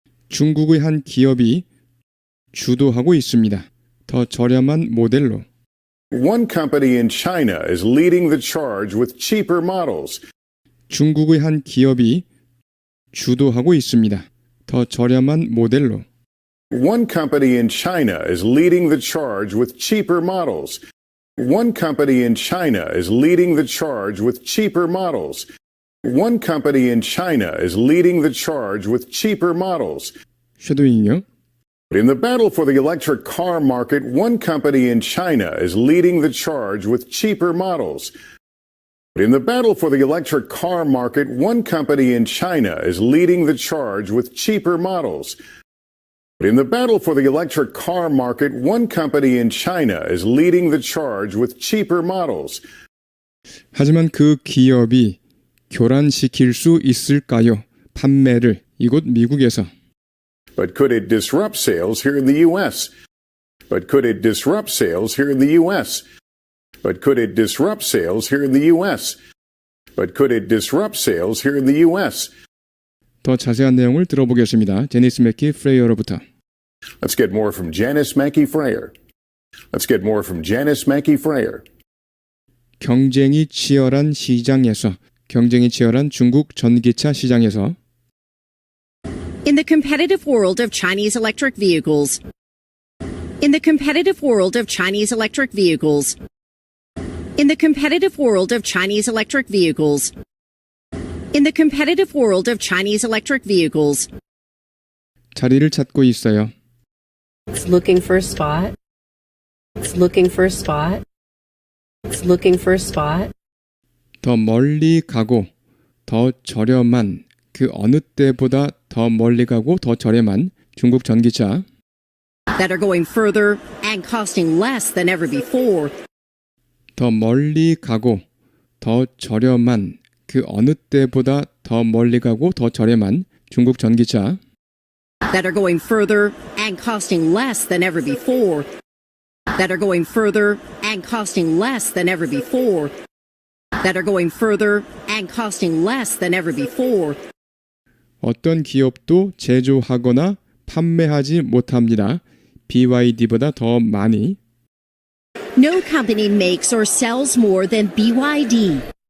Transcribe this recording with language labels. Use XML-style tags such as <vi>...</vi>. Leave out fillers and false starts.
<ko>중국의 한 기업이 주도하고 있습니다. 더 저렴한 모델로.</ko> <en>one company in China is leading the charge with cheaper models.</en> <ko>중국의 한 기업이 주도하고 있습니다. 더 저렴한 모델로.</ko> <en>One company in China is leading the charge with cheaper models. One company in China is leading the charge with cheaper models. One company in China is leading the charge with cheaper models.</en> <ko>쉐도잉요.</ko> <en>In the battle for the electric car market, one company in China is leading the charge with cheaper models. In the battle for the electric car market, one company in China is leading the charge with cheaper models. In the battle for the electric car market, one company in China is leading the charge with cheaper models.</en> <ko>하지만 그 기업이 교란시킬 수 있을까요? 판매를 이곳 미국에서.</ko> <en>But could it disrupt sales here in the U.S.? But could it disrupt sales here in the U.S.? But could it disrupt sales here in the U.S.? But could it disrupt sales here in the U.S.?</en> <ko>더 자세한 내용을 들어보겠습니다. 제니스 맥키 프레이어로부터.</ko> <en>Let's get more from Janice Mackey Frayer. Let's get more from Janice Mackey Frayer.</en> <ko>경쟁이 치열한 시장에서, 경쟁이 치열한 중국 전기차 시장에서</ko> <en>In the competitive world of Chinese electric vehicles. In the competitive world of Chinese electric vehicles. In the competitive world of Chinese electric vehicles. In the competitive world of Chinese electric vehicles.</en> <ko>자리를 찾고 있어요.</ko> <en>It's looking for a spot. It's looking for a spot. It's looking for a spot.</en> <ko>더 멀리 가고 더 저렴한 그 어느 때보다 더 멀리 가고 더 저렴한 중국 전기차</ko> <en>That are going further and costing less than ever before.</en> <ko>더 멀리 가고 더 저렴한 그 어느 때보다 더 멀리 가고 더 저렴한 중국 전기차</ko> <en>That are going further and costing less than ever before. That are going further and costing less than ever before. That are going further and costing less than ever before.</en> <ko>어떤 기업도 제조하거나 판매하지 못합니다. BYD보다 더 많이</ko> <en>No company makes or sells more than BYD.</en>